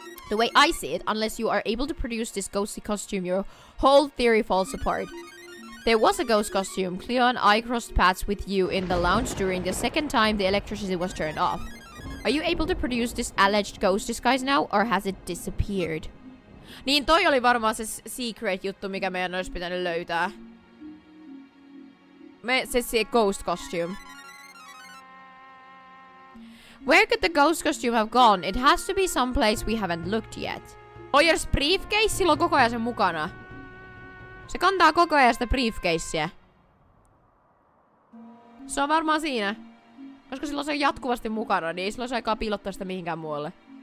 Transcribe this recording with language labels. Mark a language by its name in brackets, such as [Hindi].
[English] The way I see it, unless you are able to produce this ghostly costume, your whole theory falls apart. There was a ghost costume. Cleo and I crossed paths with you in the lounge during the second time the electricity was turned off. Are you able to produce this alleged ghost disguise now, or has it disappeared? [Finnish] Niin toi oli varmaan se secret juttu, mikä meidän olisi pitänyt löytää. [English] Se ghost costume. Where could the ghost costume have gone? It has to be someplace we haven't looked yet. [Finnish] Oyers briefcase, sillä on koko ajan sen mukana. Se kantaa koko ajan sitä briefcasea. Se on varmaan siinä. Koska silloin se on jatkuvasti mukana, niin ei silloin se aikaa piilottaa sitä mihinkään muualle.